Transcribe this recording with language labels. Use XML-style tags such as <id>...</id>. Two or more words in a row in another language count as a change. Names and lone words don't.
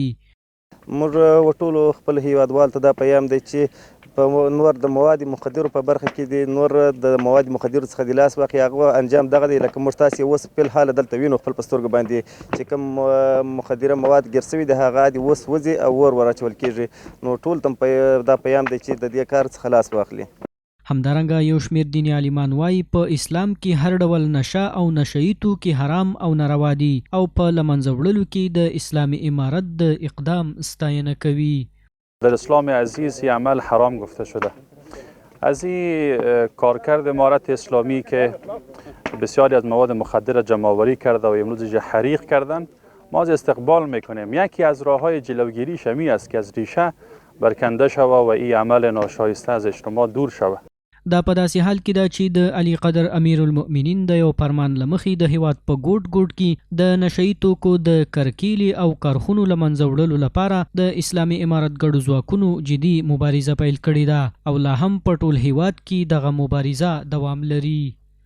<ps>موږ ټولو خپل هیوادوالو ته دا پیغام دی چې په نور د مواد مخدرو په برخه کې د نور د مواد مخدرو څخه د لاس واخلي، هغه انجام دغه دی لکه موږ تاسې اوس فی الحال دلته وینو خپل په سترګو باندې چې کوم مخدره مواد ګیر سوي دي هغه دې اوس وځي او ور اچول کېږي. نو ټول ته دا پیغام دی چې د دې کار څخه لاس واخلي. همدارنګه یو شمېر دیني عالمان وایي په اسلام کې هر ډول نشه او نشه یي توکي حرام او ناروا دي او په له منځه وړلو کې د اسلامي امارت د اقدام ستاینه کوي.</ps> <fa>در اسلام عزیز این عمل حرام گفته شده. از این کارکرد امارت اسلامی که بسیاری از مواد مخدر جمع‌آوری کرده و امروز حریق کردن، ما از استقبال میکنیم. یکی از راه‌های جلوگیریش همی است که از ریشه برکنده شود و این عمل ناشایسته از اجتماع دور شود.</fa> <ps>دا په داسې حال کې ده چې د علي قدر امیر المؤمنین د یو فرمان له مخې د هیواد په ګوټ ګوټ کې د نشه یي توکو د کرکیلي او کارخونو له منځه وړلو لپاره د اسلامي امارت ګډو ځواکونو جدي مبارزه پیل کړې ده او لا هم په ټول هیواد کې دغه مبارزه دوام لري.</ps>